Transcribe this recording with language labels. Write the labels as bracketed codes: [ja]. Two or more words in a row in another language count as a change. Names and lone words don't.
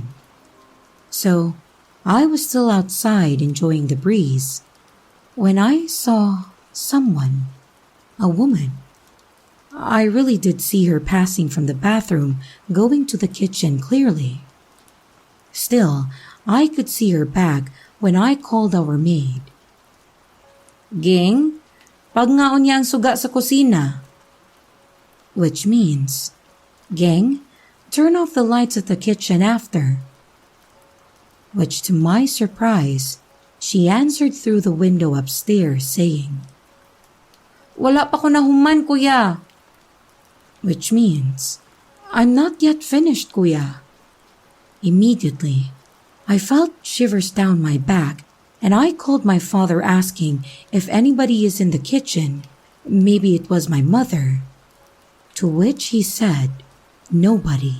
[en] So, I was still outside enjoying the breeze when I saw someone, a woman. I really did see her passing from the bathroom going to the kitchen clearly. Still, I could see her back when I called our maid. [ceb] "Ging, pagngaon niya ang suga sa kusina." [en] Which means, "Gang, turn off the lights at the kitchen after." Which to my surprise, she answered through the window upstairs saying, [ceb] "Wala pa ko nahuman, kuya." [en] Which means, "I'm not yet finished, kuya." Immediately, I felt shivers down my back, and I called my father asking if anybody is in the kitchen. Maybe it was my mother. To which he said, nobody.